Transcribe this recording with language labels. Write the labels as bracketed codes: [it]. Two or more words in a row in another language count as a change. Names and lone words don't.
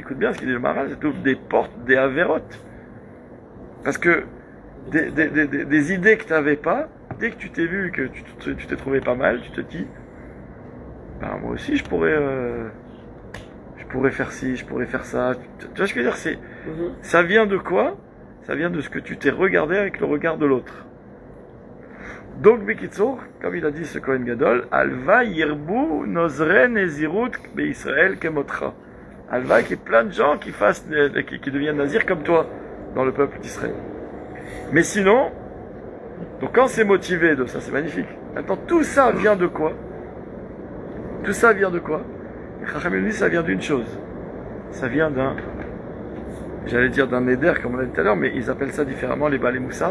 [fr] Écoute bien ce qu'il dit le Maharal, ça t'ouvre des portes, des avérotes. Parce que des idées que tu n'avais pas, dès que tu t'es vu, que tu t'es trouvé pas mal, tu te dis, bah, moi aussi je pourrais faire ci, je pourrais faire ça. Tu vois ce que je veux dire? Ça vient de quoi? Ça vient de ce que tu t'es regardé avec le regard de l'autre. Donc, Bekitsour, comme il a dit ce Kohen Gadol, [he] הלוואי ירבו נוזרי נזירות בישראל כמותך. [fr] Alva, qu'il y ait plein de gens qui deviennent nazirs comme toi dans le peuple d'Israël. Mais sinon, donc quand c'est motivé de ça, c'est magnifique. Maintenant, tout ça vient de quoi? Tout ça vient de quoi? Chachamim dit, ça vient d'une chose. Ça vient j'allais dire d'un éder, comme on l'a dit tout à l'heure, mais ils appellent ça différemment, les [he] בעלי מוסר.